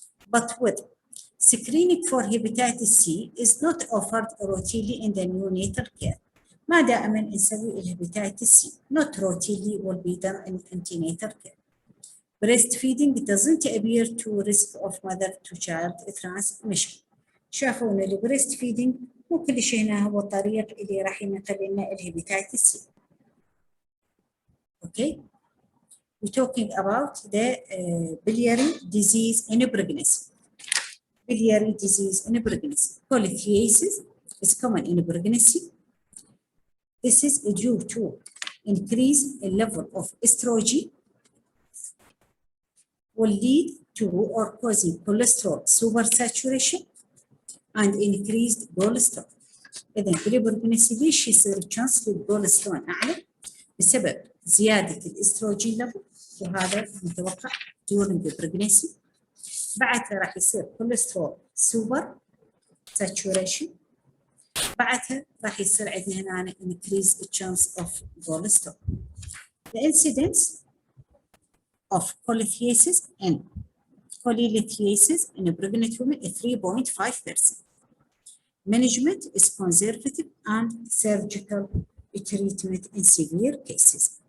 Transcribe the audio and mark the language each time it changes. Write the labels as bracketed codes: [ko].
[en] but with screening for hepatitis C is not offered routinely in the neonatal care. [ar] ما دائما نسوي الهيباتيتس [en] C not routinely will be done in antenatal care. Breastfeeding doesn't appear to risk of mother to child transmission. [ar] شافوا ان البريست فيدنج مو كل شيء هنا هو الطريق اللي راح ينقل لنا الهيباتيتس C. [en] Okay, we're talking about the biliary disease in pregnancy. Biliary disease in pregnancy. Cholestasis is common in pregnancy. This is due to increase in level of estrogen, will lead to or causing cholesterol supersaturation and increased cholesterol. [ar] إذا في البرجنسي ليش يصير الشانس للكوليسترول أعلى؟ بسبب زيادة الاستروجين ليفل، وهذا متوقع [en] during the pregnancy. [ar] بعدها راح يصير كوليسترول سوبر ساتوريشن. بعدها راح يصير عندنا هنا [en] increase the chance of cholesterol. The incidence of cholestasis and cholelithiasis in a pregnant woman is 3.5%. Management is conservative and surgical treatment in severe cases.